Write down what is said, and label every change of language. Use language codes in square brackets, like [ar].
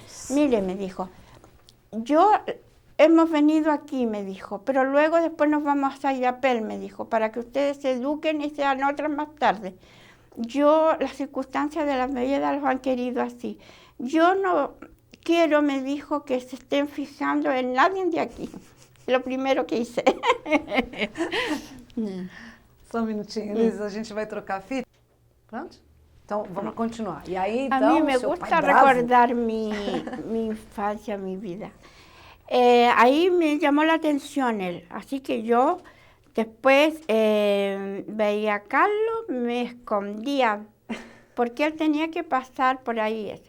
[es] Mire, me dijo, hemos venido aquí, me dijo, pero luego después nos vamos a Illapel, me dijo, para que ustedes se eduquen y sean otras más tarde. Las circunstancias de la vida los han querido así. Yo no quiero, me dijo, que se estén fijando en nadie de aquí. Lo primero que hice. [pt] Só um minutinho, Liz, a gente vai trocar a fita. Pronto? Então, vamos continuar. E aí, então, [es] A mí me [pt] seu [es] gusta [pt] pai bravo? [es] recordar mi infancia, mi vida. Ahí me llamó la atención él, así que yo después veía a Carlos, me escondía, porque él tenía que pasar por ahí.